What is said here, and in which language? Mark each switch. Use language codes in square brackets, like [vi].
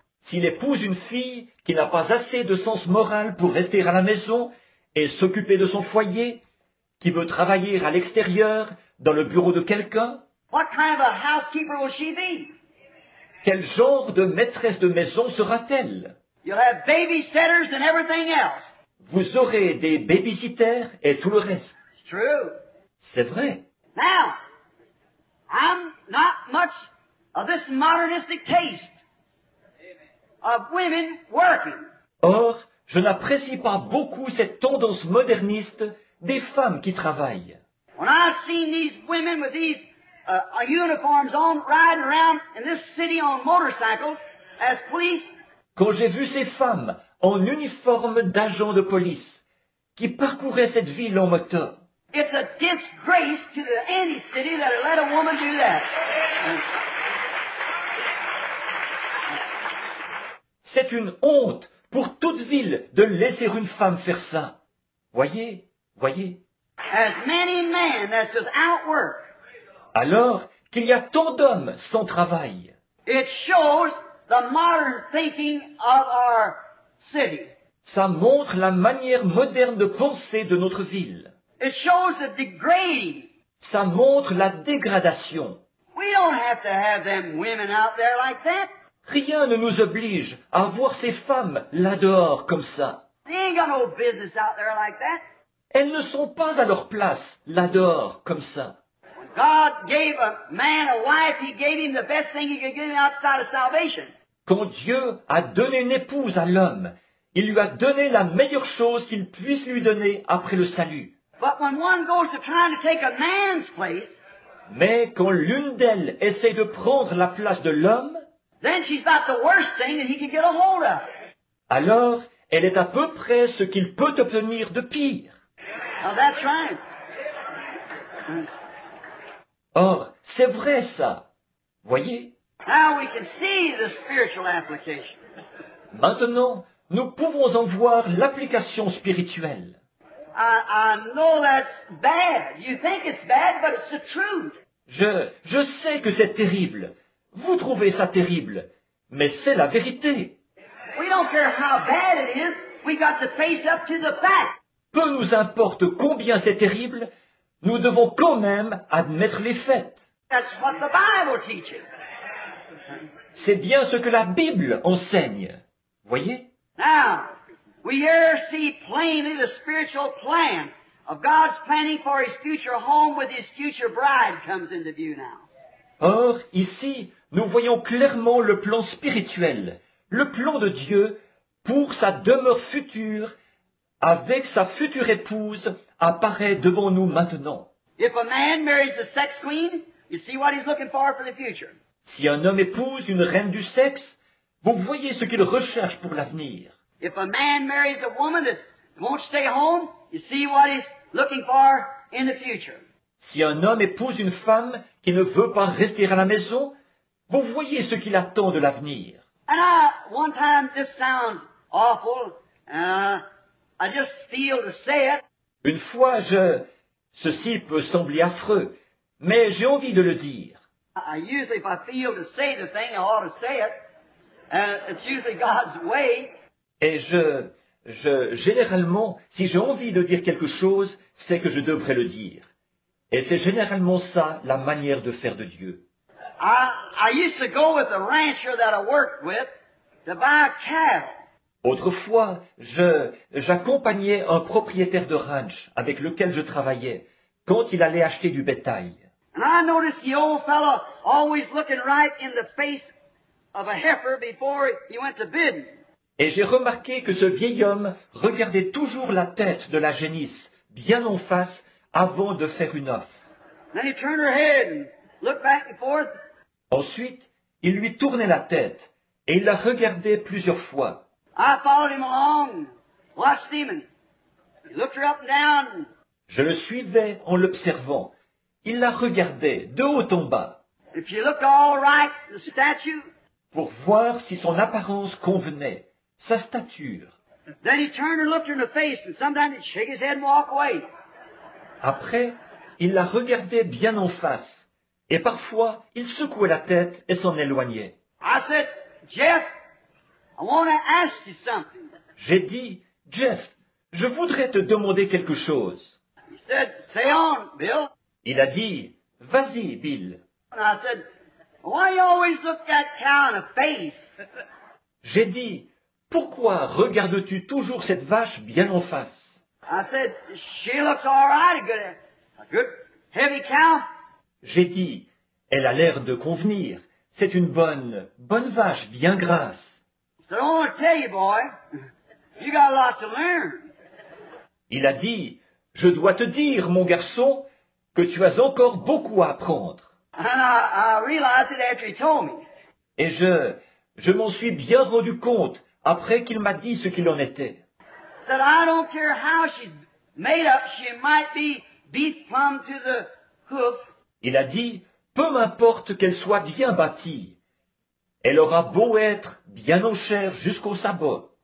[fr] S'il épouse une fille qui n'a pas assez de sens moral pour rester à la maison et s'occuper de son foyer, qui veut travailler à l'extérieur, dans le bureau de quelqu'un, [en] what kind of a housekeeper will she be? [fr] quel genre de maîtresse de maison sera-t-elle? [en] You'll have babysitters and everything else. [fr] Vous aurez des babysitters et tout le reste. [en] It's true. [fr] C'est vrai. [en] Now, I'm not much of this modernistic taste of women working. [fr] Or, je n'apprécie pas beaucoup cette tendance moderniste des femmes qui travaillent. [en] When I've seen these women with these uniforms on, riding around in this city on motorcycles as police, [fr] Quand j'ai vu ces femmes en uniforme d'agents de police qui parcouraient cette ville en moto, [en] it's a disgrace to any city that let a woman do that. [fr] c'est une honte pour toute ville de laisser une femme faire ça. Voyez, voyez. [en] As many men that's without work, [fr] alors qu'il y a tant d'hommes sans travail. [en] It shows the modern thinking of our city. [fr] Ça montre la manière moderne de penser de notre ville. [en] It shows the degrading. [fr] Ça montre la dégradation. [en] We don't have them women out there like that. [fr] Rien ne nous oblige à voir ces femmes là dehors comme ça. [en] They ain't got no business out there like that. [fr] Elles ne sont pas à leur place là dehors comme ça. [en] When God gave a man a wife, He gave him the best thing He could give him outside of salvation. [fr] Quand Dieu a donné une épouse à l'homme, il lui a donné la meilleure chose qu'il puisse lui donner après le salut. [en] But when one goes to trying to take a man's place, [fr] Mais quand l'une d'elles essaie de prendre la place de l'homme, [en] then she's got the worst thing that he can get a hold of. [fr] alors elle est à peu près ce qu'il peut obtenir de pire. [en] Now that's right. [fr] Or, c'est vrai ça. Voyez, [en] Now we can see the spiritual application. [fr] maintenant, nous pouvons en voir l'application spirituelle. [en] I know that's bad. You think it's bad, but it's the truth. [fr] Je sais que c'est terrible. Vous trouvez ça terrible. Mais c'est la vérité. [en] We don't care how bad it is. We got to face up to the fact. [fr] Peu nous importe combien c'est terrible, nous devons quand même admettre les faits. [en] That's what the Bible teaches. [fr] C'est bien ce que la Bible enseigne. Voyez? [en] Now, we here see plainly the spiritual plan of God's planning for His future home with His future bride comes into view now. [fr] Or, ici, nous voyons clairement le plan spirituel, le plan de Dieu pour sa demeure future avec sa future épouse apparaît devant nous maintenant. [en] If a man marries a sex queen, you see what he's looking for the future. [fr] Si un homme épouse une reine du sexe, vous voyez ce qu'il recherche pour l'avenir. [en] If a man marries a woman that won't stay home, you see what he's looking for in the future. [fr] Si un homme épouse une femme qui ne veut pas rester à la maison, vous voyez ce qu'il attend de l'avenir. [en] And one time, this sounds awful. I just feel to say it. [fr] Une fois, ceci peut sembler affreux, mais j'ai envie de le dire. [en] Usually, if I feel to say the thing, I ought to say it. And it's usually God's way. [fr] Et généralement, si j'ai envie de dire quelque chose, c'est que je devrais le dire. Et c'est généralement ça, la manière de faire de Dieu. [en] I used to go with the rancher that I worked with to buy cattle. [fr] Autrefois, j'accompagnais un propriétaire de ranch avec lequel je travaillais quand il allait acheter du bétail. [en] And I noticed the old fellow always looking right in the face of a heifer before he went to bidding. [fr] Et j'ai remarqué que ce vieil homme regardait toujours la tête de la génisse, bien en face, avant de faire une offre. [en] Then he turned her head and looked back and forth. [fr] Ensuite, il lui tournait la tête et il la regardait plusieurs fois. [en] I followed him along, watched him, and he looked her up and down. [fr] Je le suivais en l'observant. Il la regardait de haut en bas [en] If she looked all right, the statue, [fr] pour voir si son apparence convenait, sa stature. [en] then he turned and looked her in the face, and sometimes he'd shake his head and walk away. [fr] Après, il la regardait bien en face, et parfois il secouait la tête et s'en éloignait. [en] I said, Jeff, I want to ask you something. [fr] J'ai dit, Jeff, je voudrais te demander quelque chose. [en] He said, say on, Bill. [fr] Il a dit, vas-y, Bill. [en] And I said, why you always look that cow in the face? [fr] J'ai dit, pourquoi regardes-tu toujours cette vache bien en face? [en] I said, she looks all right, a good heavy cow. [fr] J'ai dit, elle a l'air de convenir. C'est une bonne vache bien grasse. [en] So I want to tell you, boy, you got a lot to learn. [fr] Il a dit, je dois te dire, mon garçon, que tu as encore beaucoup à apprendre. [en] And I realized it after he told me. [fr] Et je m'en suis bien rendu compte après qu'il m'a dit ce qu'il en était. [en] Said, I don't care how she's made up, she might be beef plumb to the hoof. [fr] Il a dit, peu m'importe qu'elle soit bien bâtie. Elle aura beau être bien en chair jusqu'au sabot.